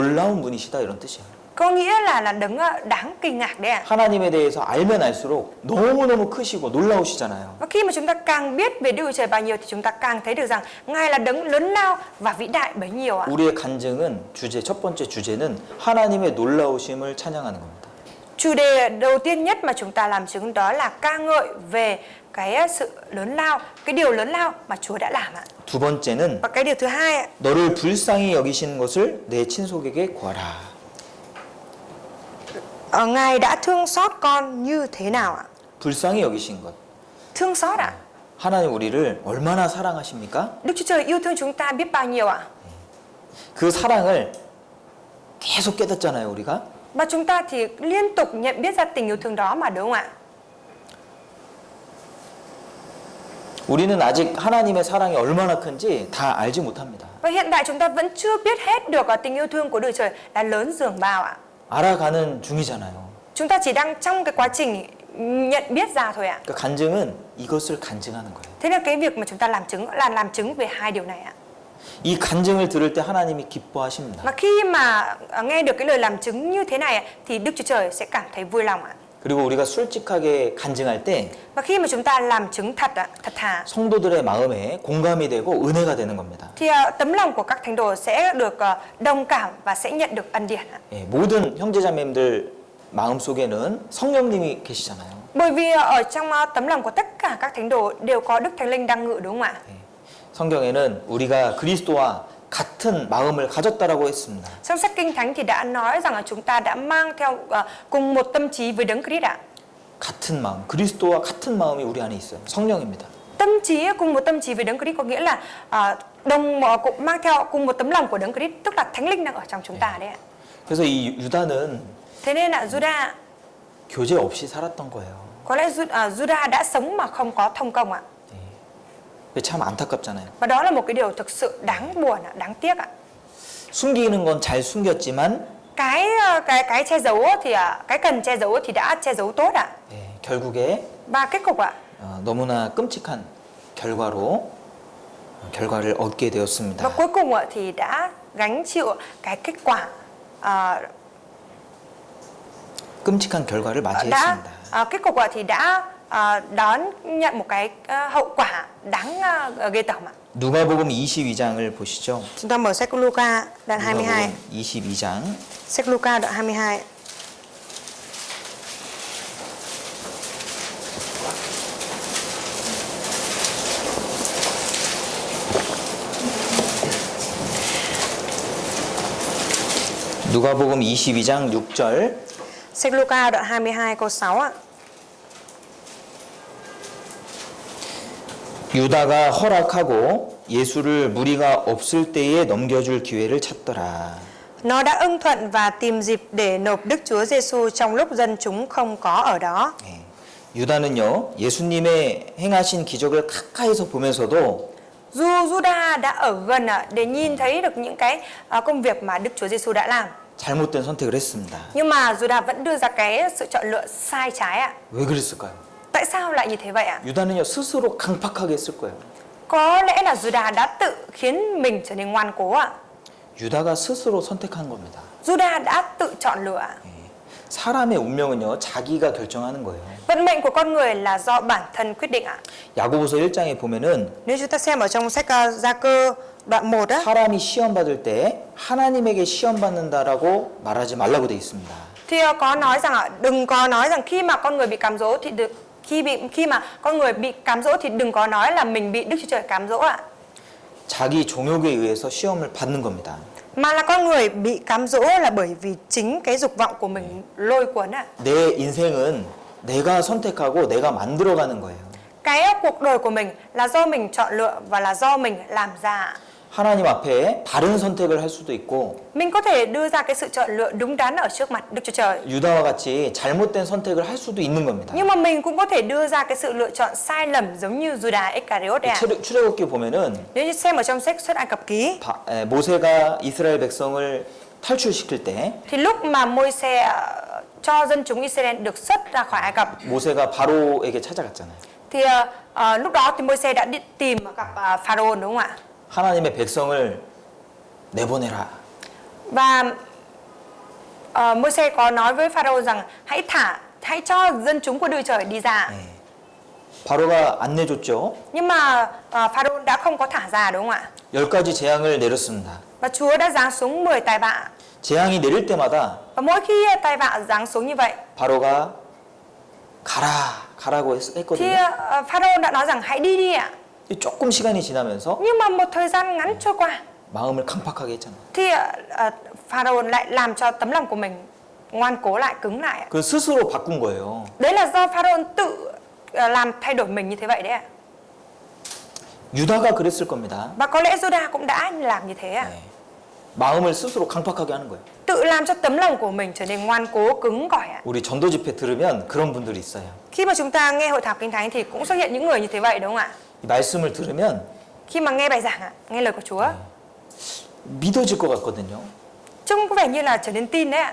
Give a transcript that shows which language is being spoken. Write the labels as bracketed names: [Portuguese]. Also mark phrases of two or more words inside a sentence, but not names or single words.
[Korean] 놀라운 분이시다 이런 뜻이에요. [Vietnamese] Có nghĩa là đấng đáng kinh ngạc đấy ạ. [Korean] 하나님에 대해서 알면 알수록 너무너무 크시고 놀라우시잖아요. [Vietnamese] Và khi mà chúng ta càng biết về Đức Chúa Trời bao nhiêu thì chúng ta càng thấy được rằng Ngài là đấng lớn lao và vĩ đại bấy nhiêu ạ. [Korean] 우리의 간증은 첫 번째 주제는 하나님의 놀라우심을 찬양하는 겁니다. [Vietnamese] Chủ đề đầu tiên nhất mà chúng ta làm chứng đó là ca ngợi về cái sự lớn lao, cái điều lớn lao mà Chúa đã làm ạ. [Korean] 두 번째는 [Vietnamese] Và cái điều thứ hai ạ, [Korean] 너를 불쌍히 여기신 것을 내 친속에게 구하라. [Vietnamese] Ngài đã thương xót con như thế nào ạ? [Korean] 불쌍히 여기신 것. [Vietnamese] Thương xót ạ? [Korean] 하나님 우리를 얼마나 사랑하십니까? [Vietnamese] Đức Chúa Trời yêu thương chúng ta biết bao nhiêu ạ? [Korean] 그 사랑을 계속 깨닫잖아요, 우리가. [Vietnamese] Và chúng ta thì liên tục nhận biết ra tình yêu thương đó mà đúng không ạ? [Korean] 우리는 아직 하나님의 사랑이 얼마나 큰지 다 알지 못합니다. [Vietnamese] Và hiện tại chúng ta vẫn chưa biết hết được tình yêu thương của Đức Trời là lớn dường bao ạ. [Korean] 알아가는 중이잖아요. [Vietnamese] Chúng ta chỉ đang trong cái quá trình nhận biết ra thôi ạ. [Korean] 그 간증은 이것을 간증하는 거예요. [Vietnamese] Thế nên cái việc mà chúng ta làm chứng là làm chứng về hai điều này ạ. [Korean] 이 간증을 들을 때 하나님이 기뻐하십니다. [Vietnamese] Mà khi mà nghe được cái lời làm chứng như thế này ạ, thì Đức Chúa Trời sẽ cảm thấy vui lòng ạ. [Korean] 그리고 우리가 솔직하게 간증할 때 [Vietnamese] Và khi mà chúng ta làm chứng thật ạ, thật thà, [Korean] 성도들의 마음에 공감이 되고 은혜가 되는 겁니다. [Vietnamese] thì tấm lòng của các thánh đồ sẽ được đồng cảm và sẽ nhận được ân điển ạ. [Korean] 예, 모든 형제자매님들 마음 속에는 성령님이 계시잖아요. [Vietnamese] Bởi vì ở trong tấm lòng của tất cả các thánh đồ đều có Đức Thánh Linh đang ngự đúng không ạ? [Korean] 예, 성경에는 우리가 그리스도와 같은 마음을 가졌다라고 했습니다. [Vietnamese] Trong sách Kinh Thánh thì đã nói rằng là chúng ta đã mang theo cùng một tâm trí với Đấng Christ ạ. [Korean] 같은 마음, 그리스도와 같은 마음이 우리 안에 있어요. 성령입니다. [Vietnamese] Tâm trí cùng một tâm trí với Đấng Christ có nghĩa là cũng mang theo cùng một tấm lòng của Đấng Christ, tức là Thánh Linh đang ở trong chúng ta đấy ạ. [Korean] 그래서 이 유다는 [Vietnamese] Thế nên là Juda [Korean] 교제 없이 살았던 거예요. [Vietnamese] có lẽ Juda đã sống mà không có thông công ạ. [Korean] 참 안타깝잖아요. [Vietnamese] Và đó là một cái điều thực sự đáng buồn ạ, đáng tiếc ạ. [Korean] 숨기는 건 잘 숨겼지만 [Vietnamese] Cái che giấu thì cái cần che giấu thì đã che giấu tốt ạ. [Korean] 결국에 [Vietnamese] Và kết cục ạ, [Korean] 너무나 끔찍한 결과를 얻게 [Vietnamese] và [Korean] 되었습니다. [Vietnamese] cuối cùng ạ thì đã gánh chịu cái kết quả [Korean] 끔찍한 결과를 맞이했습니다. [Vietnamese] kết cục ạ thì đã đón nhận một cái hậu quả đáng ghê tởm ạ. [Korean] 누가복음 22장을 보시죠. [Vietnamese] Chúng ta mở sách Luca đoạn 22. [Korean] 누가복음 22장. [Vietnamese] Sách Luca đoạn 22. [Korean] 누가복음 22장 6절. [Vietnamese] Sách Luca đoạn 22 câu 6 ạ. [Korean] 유다가 허락하고 예수를 무리가 없을 때에 넘겨줄 기회를 찾더라. [Vietnamese] Nó đã ưng thuận và tìm dịp để nộp Đức Chúa Giêsu trong lúc dân chúng không có ở đó. [Korean] 네. 유다는요, 예수님의 행하신 기적을 가까이서 보면서도 [Vietnamese] Dù Juda đã ở gần để nhìn thấy được những cái công việc mà Đức Chúa Giêsu đã làm, [Korean] 잘못된 선택을 했습니다. [Vietnamese] nhưng mà Juda vẫn đưa ra cái sự chọn lựa sai trái ạ. [Korean] 왜 그랬을까요? [Vietnamese] Tại sao lại như thế vậy ạ? [Korean] 유다는요, 스스로 강팍하게 했을 거예요. [Vietnamese] Có lẽ là Juda đã tự khiến mình trở nên ngoan cố ạ. [Korean] 유다가 스스로 선택한 겁니다. [Vietnamese] Juda đã tự chọn lựa ạ. [Korean] 사람의 운명은요, 자기가 결정하는 거예요. [Vietnamese] Vận mệnh của con người là do bản thân quyết định ạ. [Korean] 야고보서 1장에 보면은 [Vietnamese] Nếu chúng ta xem ở trong sách Gia Cơ đoạn 1 á, [Korean] 사람이 시험 받을 때 하나님에게 시험 받는다라고 말하지 말라고 돼 있습니다. [Vietnamese] thì có nói rằng đừng có nói rằng khi mà con người bị cám dỗ thì khi mà con người bị cám dỗ thì đừng có nói là mình bị Đức Chúa Trời cám dỗ ạ. [Korean] 자기 종욕에 의해서 시험을 받는 겁니다. [Vietnamese] Mà là con người bị cám dỗ là bởi vì chính cái dục vọng của mình lôi cuốn ạ. [Korean] 내 인생은 내가 선택하고 내가 만들어가는 거예요. [Vietnamese] Cái cuộc đời của mình là do mình chọn lựa và là do mình làm ra. [Korean] 하나님 앞에 바른 선택을 할 수도 있고 [Vietnamese] Mình có thể đưa ra cái sự chọn lựa đúng đắn ở trước mặt Đức Chúa Trời. [Korean] 유다와 같이 잘못된 선택을 할 수도 있는 겁니다. [Vietnamese] Nhưng mà mình cũng có thể đưa ra cái sự lựa chọn sai lầm giống như Judas Iscariot đấy ạ. [Korean] 출애굽기 보면은 [Vietnamese] Nếu như xem ở trong sách Xuất Ai Cập Ký, [Korean] 모세가 이스라엘 백성을 탈출시킬 때 [Vietnamese] thì lúc mà Môi-se cho dân chúng Israel được xuất ra khỏi Ai Cập, [Korean] 모세가 바로에게 찾아갔잖아요. [Vietnamese] thì lúc đó thì Môi-se đã đi tìm gặp Pharaoh đúng không ạ? [Korean] 하나님의 백성을 내보내라. [Vietnamese] Và Môi-se có nói với Pharaoh rằng hãy cho dân chúng của Đức Trời đi ra. [Korean] 바로가 안 내줬죠. [Vietnamese] Nhưng mà Pharaoh đã không có thả ra đúng không ạ? [Korean] 10가지 재앙을 내렸습니다. [Vietnamese] Và Chúa đã giáng xuống 10 tai vạ. [Korean] 재앙이 내릴 때마다 [Vietnamese] Và mỗi khi tai vạ giáng xuống như vậy, [Korean] 바로가 가라고 [Vietnamese] thì [Korean] 했거든요. [Vietnamese] Pharaoh đã nói rằng hãy đi đi ạ. [Korean] 조금 시간이 지나면서 [Vietnamese] Nhưng mà một thời gian ngắn trôi qua, [Korean] 마음을 강팍하게 했잖아요. [Vietnamese] thì Pharaoh lại làm cho tấm lòng của mình ngoan cố lại, cứng lại ạ. [Korean] 그 스스로 바꾼 거예요. [Vietnamese] Đấy là do Pharaoh tự làm thay đổi mình như thế vậy đấy ạ. [Korean] 유다가 그랬을 겁니다. [Vietnamese] Và có lẽ Judah cũng đã làm như thế ạ. [Korean] 마음을 스스로 강팍하게 하는 거예요. [Vietnamese] Tự làm cho tấm lòng của mình trở nên ngoan cố, cứng cỏi ạ. [Korean] 우리 전도 집회 들으면 그런 분들이 있어요. [Vietnamese] Khi mà chúng ta nghe hội thảo Kinh Thánh thì cũng xuất hiện những người như thế vậy đúng không ạ? [Korean] 이 말씀을 들으면 [Vietnamese] Khi mà nghe bài giảng ạ, nghe lời của Chúa, [Korean] 믿어질 것 같거든요. [Vietnamese] trông có vẻ như là trở nên tin đấy ạ.